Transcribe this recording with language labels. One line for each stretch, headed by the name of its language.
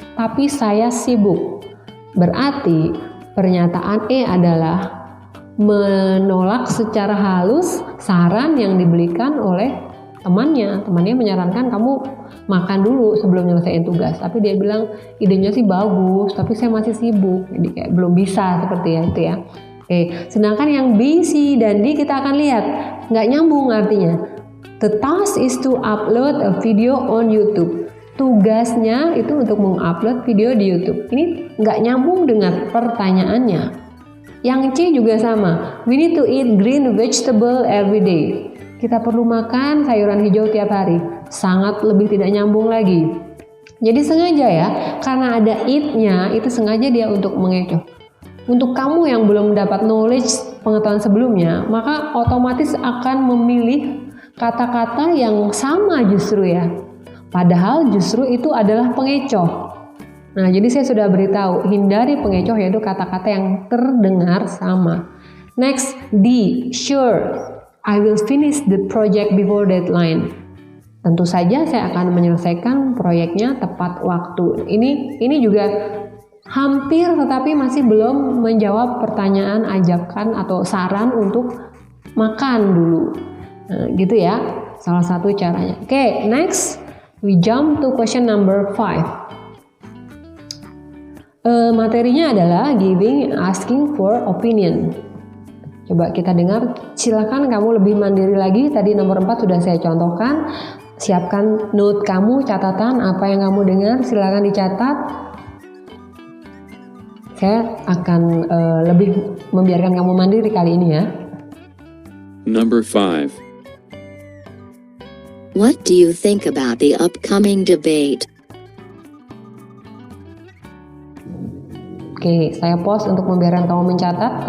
Indonesian: Tapi saya sibuk. Berarti pernyataan E adalah menolak secara halus saran yang diberikan oleh temannya. Temannya menyarankan kamu makan dulu sebelum nyelesain tugas. Tapi dia bilang idenya sih bagus, tapi saya masih sibuk. Jadi kayak belum bisa seperti itu ya. Oke, sedangkan yang B, C, dan D kita akan lihat nggak nyambung artinya.
English: The task is to upload a video on YouTube.
Indonesian: Tugasnya itu untuk mengupload video di YouTube. Ini nggak nyambung dengan pertanyaannya. Yang C juga sama.
English: We need to eat green vegetable every day.
Indonesian: Kita perlu makan sayuran hijau tiap hari. Sangat lebih tidak nyambung lagi. Jadi sengaja ya, karena ada eat-nya, itu sengaja dia untuk mengecoh. Untuk kamu yang belum dapat knowledge pengetahuan sebelumnya, maka otomatis akan memilih kata-kata yang sama justru ya. Padahal justru itu adalah pengecoh. Nah, jadi saya sudah beritahu, hindari pengecoh yaitu kata-kata yang terdengar sama.
English: Next, D. Sure, I will finish the project before deadline.
Indonesian: Tentu saja saya akan menyelesaikan proyeknya tepat waktu. Ini juga hampir tetapi masih belum menjawab pertanyaan ajakan atau saran untuk makan dulu. Nah, gitu ya. Salah satu caranya.
English: Oke, next we jump to question number 5.
Indonesian: Materinya adalah asking for opinion. Coba kita dengar, silakan kamu lebih mandiri lagi. Tadi nomor 4 sudah saya contohkan. Siapkan note kamu, catatan apa yang kamu dengar, silakan dicatat. Saya akan lebih membiarkan kamu mandiri kali ini ya.
English: Number 5. What do you think about the upcoming debate?
Indonesian: Oke, saya pause untuk membiarkan kamu mencatat.